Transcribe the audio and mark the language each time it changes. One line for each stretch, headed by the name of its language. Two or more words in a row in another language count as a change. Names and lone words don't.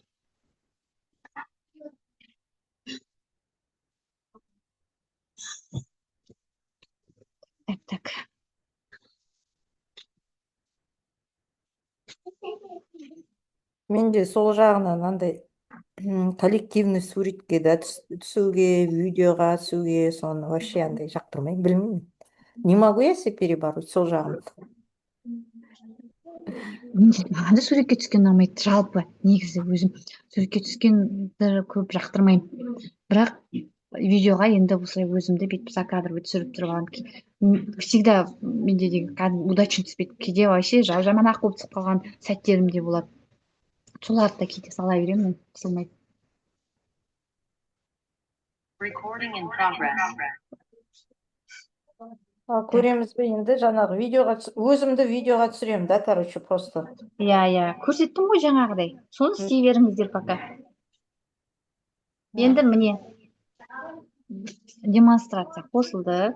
Russian: Так.
Kazakh: Менде сол жағынан андай коллективный суретке да түсуге, видеоға түсуге, соны вообще андай жақтырмаймын, білмеймін.
Russian: Не могу я себе перебороть
Kazakh: сол жағын. Маған да суретке түскен ұнамайды, жалпы негізі өзім суретке түскенді көп жақтырмаймын. Бірақ видеоға енді осылай өзімді бүйтіп закадровый түсіріп тұрып аламын. Всегда менде удачно түспейді. Кейде вообще жаман-ақ болып түсіп қалған сәттерім де болады. Соларды да кейде сала беремін, қысылмайды.
English: Recording in progress.
Kazakh: Көреміз бе енді жаңағы өзімді видеоға түсіремін да,
Russian: короче, просто.
Kazakh: Иә, көрсеттім ғой жаңағыдай. Соны істей беріңіздер пока. Енді міне демонстрация қосылды.